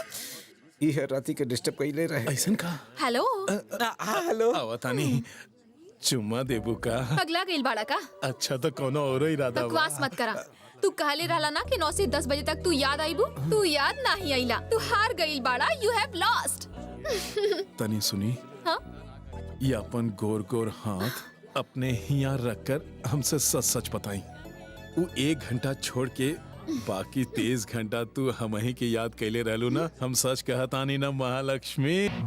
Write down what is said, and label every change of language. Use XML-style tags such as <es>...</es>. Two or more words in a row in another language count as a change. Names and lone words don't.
<bho>ये राती के डिस्टर्ब कइले रहे। ऐसन का? हेलो। हेलो। आवतानी चुम्मा देबू का? पगला गइल बाड़ा का? अच्छा तो कोनो और इरादा बा? बकवास मत करा। तू कहले रहला ना कि 9 से 10 बजे तक तू याद आईबू, तू याद नहीं आइला, तू हार गइल बाड़ा,</bho> <en>You have lost.</en> <bho>तनी सुनी। हाँ? ये अपन गोर गोर हाथ अपने हिया रखकर हमसे सच सच बताई। वो 1 घंटा छोड़ के बाकी 30 घंटा तू हम ही के याद कैले रहलू ना। हम सच कहतानी ना महालक्ष्मी।</bho>